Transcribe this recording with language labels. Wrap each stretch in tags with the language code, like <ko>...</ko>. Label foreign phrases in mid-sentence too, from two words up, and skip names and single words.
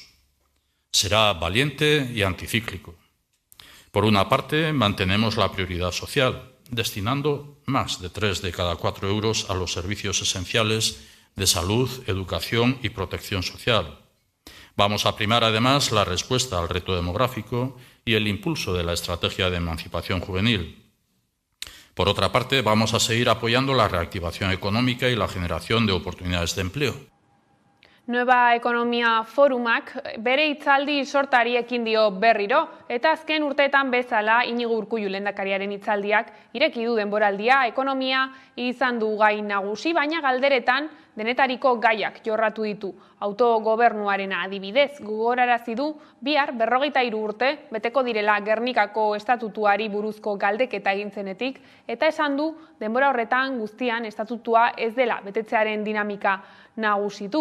<es>Será valiente y anticíclico. Por una parte, mantenemos la prioridad social, destinando más de 3 de cada 4 euros a los servicios esenciales de salud, educación y protección social. Vamos a primar además la respuesta al reto demográfico y el impulso de la estrategia de emancipación juvenil. Por otra parte, vamos a seguir apoyando la reactivación económica y la generación de oportunidades de empleo.</es> <eu>Nueva Ekonomia Forumak bere hitzaldi sortari ekin dio berriro, eta azken urteetan bezala Inigo Urkullu lehendakariaren hitzaldiak ireki du denboraldia, ekonomia izan du gai nagusi, baina galderetan denetariko gaiak jorratu ditu. Autogobernuarena adibidez, gogorarazi du bihar 43 urte beteko direla Gernikako estatutuari buruzko galdeketa egin zenetik, eta esan du denbora horretan guztian estatutua ez dela betetzearen dinamika nagusitu.</eu>